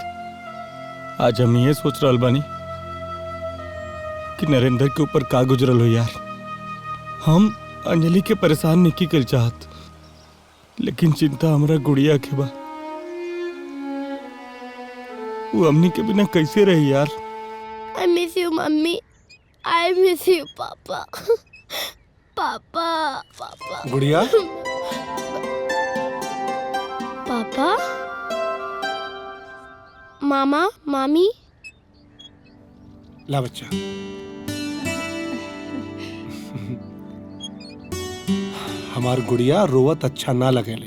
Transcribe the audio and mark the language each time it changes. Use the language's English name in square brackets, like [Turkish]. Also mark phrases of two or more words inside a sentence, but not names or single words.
[Bhojpuri] आज हम ये सोच रहल बानी कि नरेंद्र के ऊपर का गुजरल हो यार। हम अंजलि के परेशान नहीं कर चाहत, लेकिन चिंता हमरा गुड़िया के बा। वो अम्मी के बिना कैसे रही यार। [English] I miss you, मम्मी। I miss you, [Bhojpuri] पापा। पापा। गुड़िया। पापा। मामा, मामी। ला बच्चा। हमार गुड़िया रोवत अच्छा ना लगेले।